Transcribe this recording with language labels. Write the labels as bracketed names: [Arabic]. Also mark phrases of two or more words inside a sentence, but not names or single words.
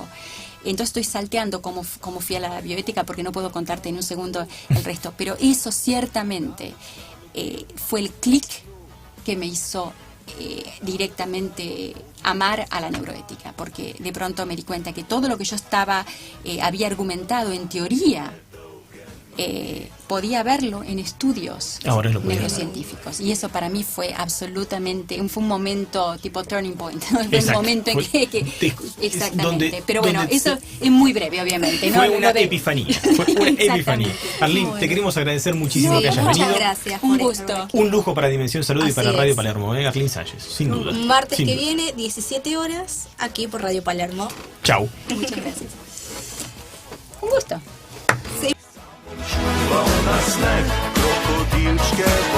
[Spanish] Entonces estoy salteando cómo fui a la bioética porque no puedo contarte en un segundo el resto, pero eso ciertamente fue el clic que me hizo directamente amar a la neuroética, porque de pronto me di cuenta que todo lo que yo había argumentado en teoría, podía verlo en estudios neurocientíficos, y eso para mí fue absolutamente fue un momento tipo [English] turning point, [Spanish] ¿no? Fue un momento en que exactamente, pero bueno, eso es muy breve, obviamente, ¿no? Fue una epifanía, Arlene, te queremos agradecer muchísimo que hayas venido. Muchas gracias, un gusto, un lujo para Dimensión Salud. Así y para Radio Palermo, Arlene Sánchez, sin duda. Martes que viene, 17 horas, aquí por Radio Palermo. Chau. Muchas gracias. Un gusto. [Slovenian] Na sneg, krokodilčke